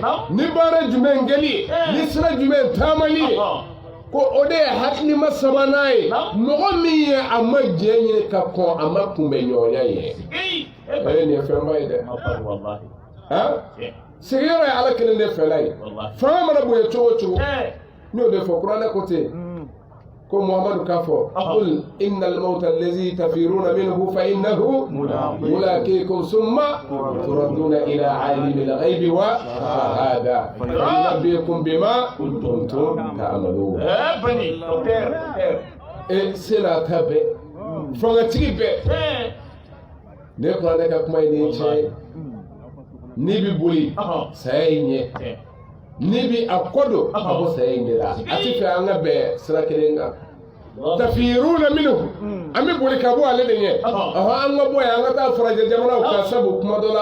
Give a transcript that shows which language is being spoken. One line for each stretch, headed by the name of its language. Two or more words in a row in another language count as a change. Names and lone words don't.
Bambara: ni baara jumɛn kɛli ye ni sira jumɛn taamali ye ko o de ye hakilima sabanan ye mɔgɔ min ye a ma jɛn ɲini ka kɔn a ma kunbɛ ɲɔgɔnya ye nin ye fɛnba ye dɛ sigiyɔrɔ ye ala kelen de fɛla ye fanga mana bonya cogo o cogo n y'o de fɔ kuranɛ ko ten ko Muhamadu k'a fɔ
Arabic: قل إن الموت الذي تفرون منه فإنه ملاقيكم ثم تردون إلى عالم الغيب والشهادة فينبئكم بما كنتم تعملون
French: c'est la
Bambara: ta bɛɛ fangatigi bɛɛ ne kuranɛ ka kuma ye nin tiɲɛ ni bɛ boli saya in ɲɛ ni bɛ a kɔ don a bɔ saya in de la a tɛ fɛ an ka bɛn sira kelen kan
Arabic: تفرون منه
Bambara: an bɛ boli ka bɔ ale de ɲɛ an ka bɔ yan an ka taa farajɛ jamanaw kan sabu kuma dɔ